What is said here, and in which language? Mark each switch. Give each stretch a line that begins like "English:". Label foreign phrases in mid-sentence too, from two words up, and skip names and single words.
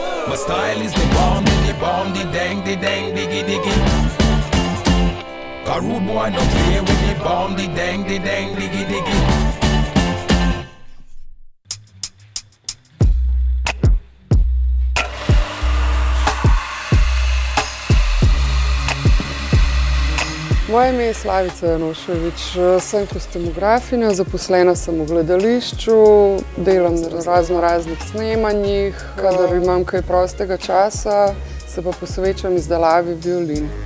English: My style is the bomb, the dang, diggy, diggy. Got rude boy no play with the bomb, the dang, diggy, diggy.
Slovenian: Moje ime je Slavica Janošević, sem kostumografinja, zaposlena sem v gledališču, delam na raznih snemanjih, kadar imam kaj prostega časa, se pa posvečam izdelavi violin.